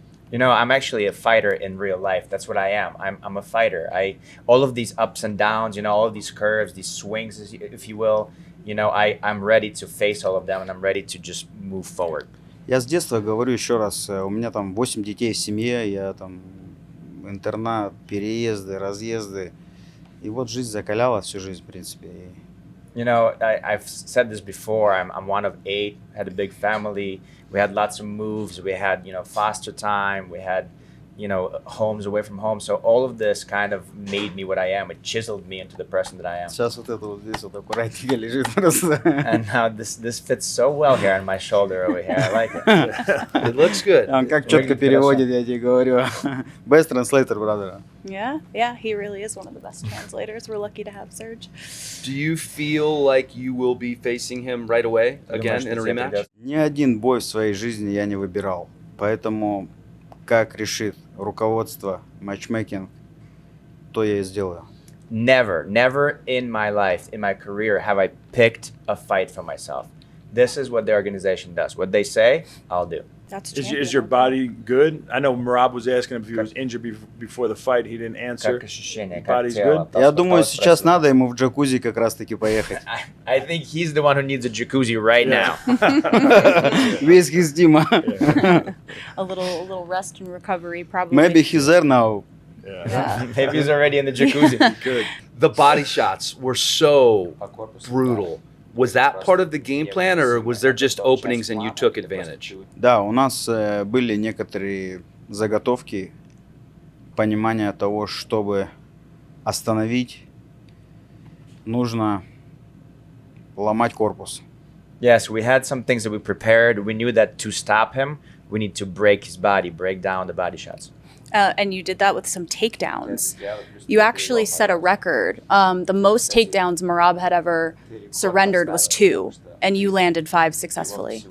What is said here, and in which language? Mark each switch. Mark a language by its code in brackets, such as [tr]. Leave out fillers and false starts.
[en] You know, I'm actually a fighter in real life. That's what I am. I'm a fighter. All of these ups and downs, you know, all of these curves, these swings, if you will, you know, I'm ready to face all of them and I'm ready to just move forward. [ru] Я с детства говорю еще раз, у меня там 8 детей в семье, я там интернат, переезды, разъезды. И вот жизнь закаляла всю жизнь, в принципе. [en] You know, I've said this before. I'm one of 8. Had a big family. We had lots of moves. We had, you know, foster time. We had, you know, homes away from home. So all of this kind of made me what I am. It chiseled me into the person that I am. [ru] Сейчас вот это вот здесь вот аккуратненько лежит просто. [en] And now this fits so well here on my shoulder over here. I like it. It looks good. [ru] Он как четко переводит, я тебе говорю. [en] Best translator, brother. Yeah, he really is one of the best translators. We're lucky to have Serge. Do you feel like you will be facing him right away again in a rematch? [ru] Ни один бой в своей жизни я не выбирал. Поэтому, как решит руководство, матчмейкинг, то я и сделаю. [en] Never in my life, in my career, have I picked a fight for myself. This is what the organization does. What they say, I'll do. That's Is your body good? I know Merab was asking him if he was injured before the fight. He didn't answer. Body's good? [ru] Я думаю, сейчас надо ему в джакузи как раз-таки поехать. [en] I think he's the one who needs a jacuzzi right now. [ru] Весь [en] his team. A little rest and recovery probably. Maybe he's there now. Yeah. Maybe he's already in the jacuzzi. Good. The body shots were so brutal. Was that part of the game plan, or was there just openings and you took advantage? [ru] Да, у нас были некоторые заготовки, понимание того, чтобы остановить, нужно ломать корпус. [en] Yes, we had some things that we prepared. We knew that to stop him, we need to break his body, break down the body shots. And you did that with some takedowns. You actually set a record. The most takedowns Merab had ever surrendered was 2, and you landed 5 successfully.